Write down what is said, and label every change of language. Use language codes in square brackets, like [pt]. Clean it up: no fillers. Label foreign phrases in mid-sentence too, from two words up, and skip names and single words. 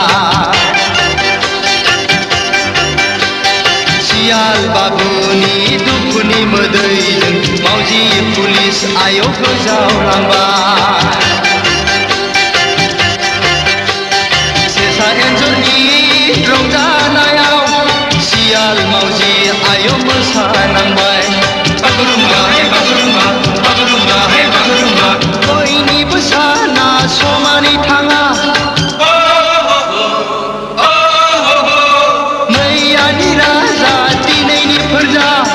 [brx] Sial babuni dukuni madai mauji pulis ayo gojau langbai. मोसा एन्जरनि रंजानायाव सियाल मावजि आयौ मोसानांबाय बागुरुम्बा हे बागुरुम्बा बागुरुम्बा हे बागुरुम्बा बयनिबो साना समानै थाङा मैयानि राजा दिनैनि फोरजा